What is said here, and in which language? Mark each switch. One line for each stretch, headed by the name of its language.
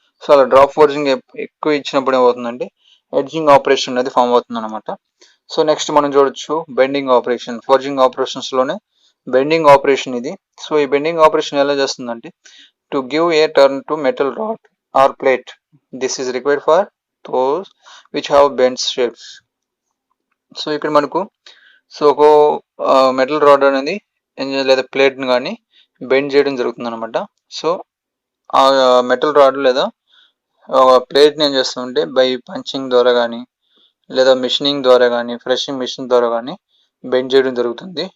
Telugu: So అలా drop forging ఎక్కువ ఇచ్చినప్పుడు ఏమవుతుందంటే ఎడ్జింగ్ ఆపరేషన్ అనేది ఫామ్ అవుతుంది అనమాట. సో నెక్స్ట్ మనం చూడొచ్చు బెండింగ్ ఆపరేషన్. ఫోర్జింగ్ ఆపరేషన్స్ లోనే బెండింగ్ ఆపరేషన్ ఇది. సో ఈ బెండింగ్ ఆపరేషన్ ఎలా చేస్తుందంటే
English: To give a turn to metal rod or plate. This is required for those which have bent shapes.
Telugu: So ఇక్కడ మనకు సో ఒక మెటల్ రాడ్ అనేది లేదా ప్లేట్ని కానీ బెండ్ చేయడం జరుగుతుంది అనమాట. సో ఆ మెటల్ రాడ్ లేదా ప్లేట్ని ఏం చేస్తామంటే బై పంచింగ్ ద్వారా కానీ లేదా మిషనింగ్ ద్వారా కానీ ఫ్రెషింగ్ మిషన్ ద్వారా కానీ బెండ్ చేయడం జరుగుతుంది.